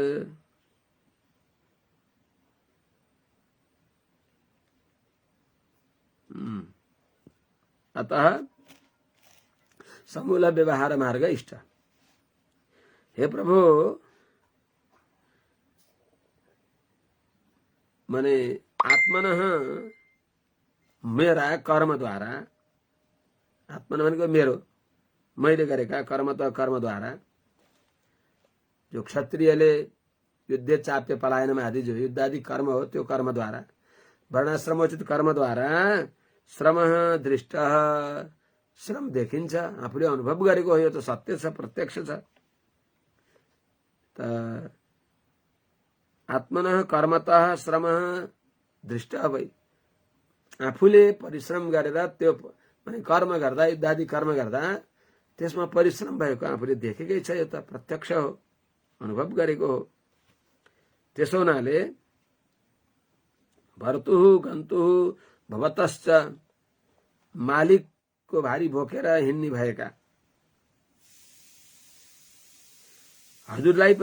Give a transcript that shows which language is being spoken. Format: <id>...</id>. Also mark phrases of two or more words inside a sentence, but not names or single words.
<sa>अतः समूल व्यवहार मार्ग इष्ट।</sa> <ne>हे प्रभु माने आत्मनः मेरा कर्म द्वारा, आत्मन भनेको मेरो, मैले गरेका कर्म त कर्म द्वारा, जो क्षत्रियले युद्ध चाप्य पलायन आदि जो युद्ध आदि कर्म हो त्यो कर्म द्वारा, वर्णाश्रमोचित कर्म द्वारा श्रम दृष्ट श्रम देखिन्छ, आफूले अनुभव गरेको हो, यो त सत्य छ, प्रत्यक्ष छ। त आत्मनः कर्मतः श्रम दृष्ट भई आफूले परिश्रम गरेर त्यो माने कर्म गर्दा युद्ध आदि कर्म गर्दा त्यसमा परिश्रम भएको आफूले देखेकै छ, यो त प्रत्यक्ष हो, अनुभव गरेको हो। त्यसो हुनाले</ne> <sa>भर्तुः गन्तुः भवतश्च</sa> <ne>मालिकको भारी बोकेर हिँड्ने भएका हजुरलाई</ne>